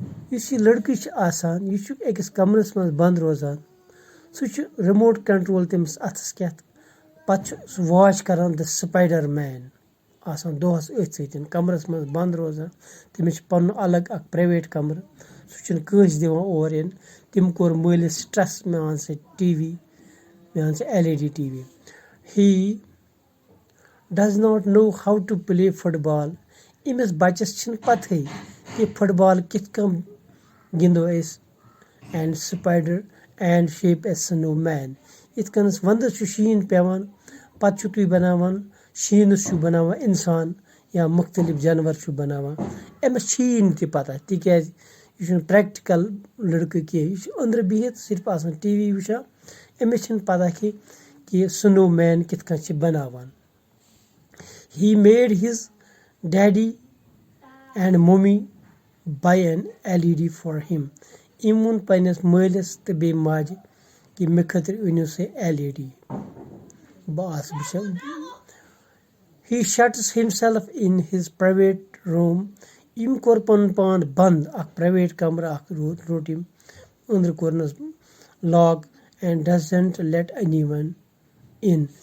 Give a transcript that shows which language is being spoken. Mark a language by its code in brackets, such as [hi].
[ks] یُس یہِ لٔڑکہٕ چھُ آسان یہِ چھُ أکِس کمرس منٛز بنٛد روزان سُہ چھُ رِموٹ کنٹرول تٔمِس اَتھس کٮ۪تھ پتہٕ چھُ سُہ واچ کران دَ سپایڈر مین آسان دۄہس أتھۍ سۭتۍ کمرس منٛز بنٛد روزان تٔمِس چھُ پنُن الگ اکھ پریویٹ کمرٕ سُہ چھُنہٕ کٲنٛسہِ دِوان اور یِنہٕ تٔمۍ کوٚر مٲلِس سٹرس مےٚ اَن سا ٹی وی مےٚ اَن سا LED TV. [en] He does not know how to play football. [ks] أمِس بچس چھنہٕ پتہٕے کہِ فٹ بال کِتھ کٔنۍ گِنٛدو أسۍ [en] And spider and sheep a snowman. [ks] یِتھ کٔنس ونٛدس چھُ شیٖن پیٚوان پتہٕ چھُو تُہۍ بناوان شیٖنس چھُو بناوان انسان یا مختلف جانور چھُو بناوان أمِس چھیی نہٕ تہِ پتہ تِکیازِ یہِ چھُنہٕ پریکٹِکل لڑکہٕ کینٛہہ یہِ چھُ أنٛدرٕ بِہِتھ صرف آسان TV وٕچھان أمِس چھنہٕ پتہ کہِ سنو مین کِتھ کٔنۍ چھِ بناوان. [en] He made his daddy and mommy buy an LED for him. [ks] أمۍ ووٚن پننِس مٲلِس تہٕ بیٚیہِ ماجہِ کہِ مےٚ خٲطرٕ أنِو سا LED. [en] بس He shuts himself in his private room. [ks] أمۍ کوٚر پنُن پان بنٛد اکھ پریویٹ کمرٕ اکھ روٚٹ أمۍ أنٛدرٕ کوٚرنس lock [en] and doesn't let anyone in.